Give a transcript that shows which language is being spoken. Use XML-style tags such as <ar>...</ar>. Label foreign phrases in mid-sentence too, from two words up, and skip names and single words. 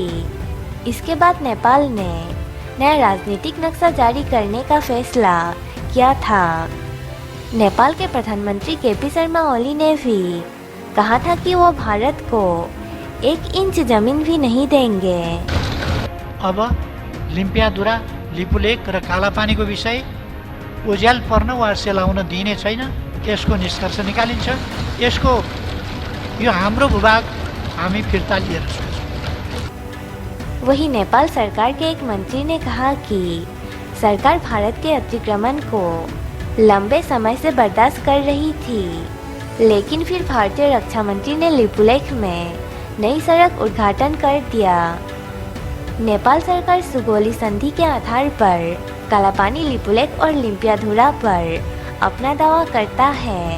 <hi>इसके बाद नेपाल ने नया राजनीतिक नक्शा जारी करने का फैसला किया था। नेपाल के प्रधानमंत्री केपी शर्मा ओली ने भी कहा था कि वो भारत को 1 इंच जमीन भी नहीं देंगे।</hi> <ne>अब लिम्पियाधुरा लिपुलेख र कालापानीको विषय उज्याल पर्न वा सेलाउन दिइने छैन। यसको निष्कर्ष निकालिन्छ। यसको यो हाम्रो भूभाग हामी फिर्ता लिएर सक्छौँ।</ne> <hi>वहीं नेपाल सरकार के एक मंत्री ने कहा कि सरकार भारत के अतिक्रमण को लंबे समय से बर्दाश्त कर रही थी, लेकिन फिर भारतीय रक्षा मंत्री ने लिपुलेख में नई सड़क उद्घाटन कर दिया। नेपाल सरकार सुगोली संधि के आधार पर कालापानी लिपुलेख और लिम्पियाधुरा पर अपना दावा करता है।</hi>